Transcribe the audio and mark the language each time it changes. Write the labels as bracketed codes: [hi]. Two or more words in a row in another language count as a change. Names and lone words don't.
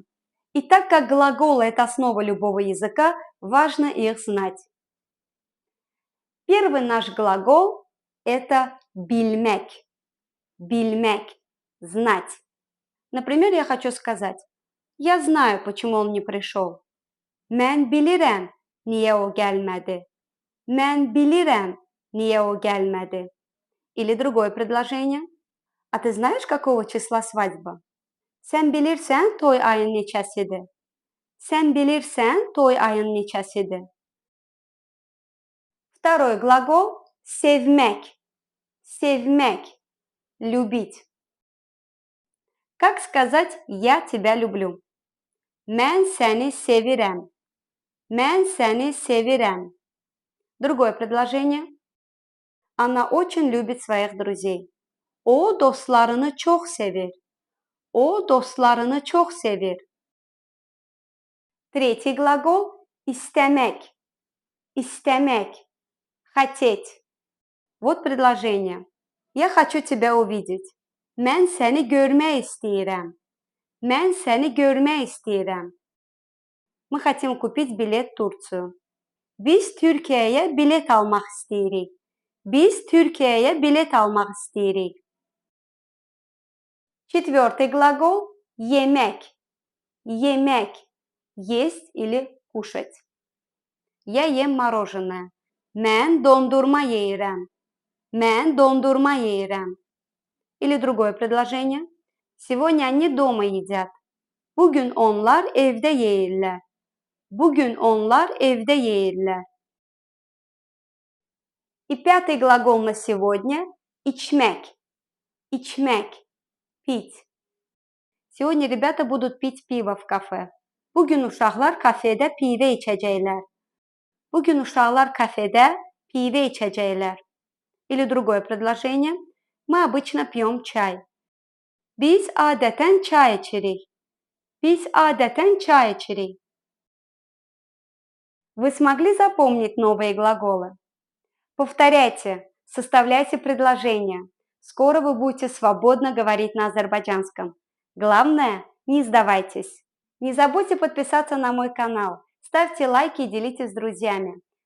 [ru] И так как глаголы – это основа любого языка, важно их знать. Первый наш глагол – это bilmek. Bilmek – знать. Например, я хочу сказать: я знаю, почему он не пришел. [az] Mən bilirəm, niyə o gəlmədi. Mən bilirəm, niyə o gəlmədi. [ru] Или другое предложение. А ты знаешь, какого числа свадьба? [az] Sen bilirsen toy ayın neçəsidir? Sen bilirsen toy ayın neçəsidir? [ru] Второй глагол – sevmek. Sevmek – любить. Как сказать «я тебя люблю»? [az] Mən səni sevirəm. Mən səni sevirəm. [ru] Другое предложение. Она очень любит своих друзей. [az] O dostlarını çok sevir. O dostlarını çok sevir. [ru] Третий глагол – istemek. Istemek – хотеть. Вот предложение. Я хочу тебя увидеть. [az] Mən səni görmək istəyirəm. Mən səni görmək istəyirəm. [ru] Мы хотим купить билет в Турцию. [az] Biz Türkiye'ye bilet almak isteyirik. Biz Türkiye'ye bilet almak isteyirik. [ru] Четвертый глагол – yemek. Yemek – есть или кушать. Я ем мороженое. [az] Mən dondurma yeyirəm. Mən dondurma yeyirəm. [ru] Или другое предложение. Сегодня они дома едят. [az] Bugün onlar evde yeyirlər. Bugün onlar evde yeyirlər. [ru] И пятый глагол на сегодня – içmek. Içmek – пить. Сегодня ребята будут пить пиво в кафе. [az] Bugün uşaqlar kafede pivə içəcəklər. Bugün uşaqlar kafede pivə içəcəklər. [ru] Или другое предложение. Мы обычно пьем чай. [az] Biz adətən çay içirik. Biz adətən çay içirik. [ru] Вы смогли запомнить новые глаголы? Повторяйте, составляйте предложения. Скоро вы будете свободно говорить на азербайджанском. Главное, не сдавайтесь. Не забудьте подписаться на мой канал. Ставьте лайки и делитесь с друзьями.